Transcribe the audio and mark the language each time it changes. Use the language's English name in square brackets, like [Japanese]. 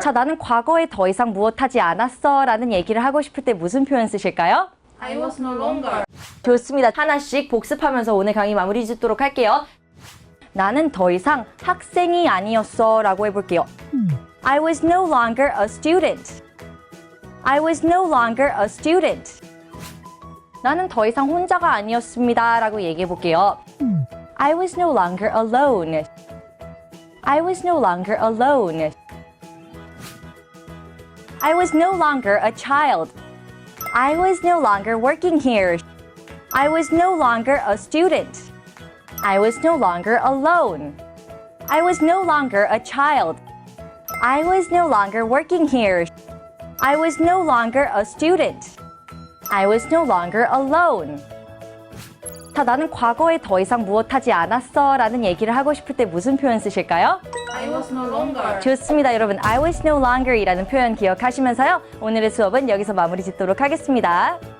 [Korean] 자, 나는 과거에 더 이상 무엇하지 않았어 라는 얘기를 하고 싶을 때 무슨 표현 쓰실까요? [English] I was no longer. [Korean] 좋습니다. 하나씩 복습하면서 오늘 강의 마무리 짓도록 할게요. 나는 더 이상 학생이 아니었어 라고 해볼게요. [English] I was no longer a student. I was no longer a student. [Korean] 나는 더 이상 혼자가 아니었습니다 라고 얘기해 볼게요. [English] I was no longer alone. I was no longer alone. I was no longer a child. I was no longer working here. I was no longer a student. I was no longer alone. I was no longer a child. I was no longer working here. I was no longer a student. I was no longer alone. [Korean] 자, 나는 과거에 더 이상 무엇하지 않았어 라는 얘기를 하고 싶을 때 무슨 표현 쓰실까요? [English] I was no longer. [Korean] 좋습니다. 여러분, [English] I was no longer [Korean] 이라는 표현 기억하시면서요. 오늘의 수업은 여기서 마무리 짓도록 하겠습니다.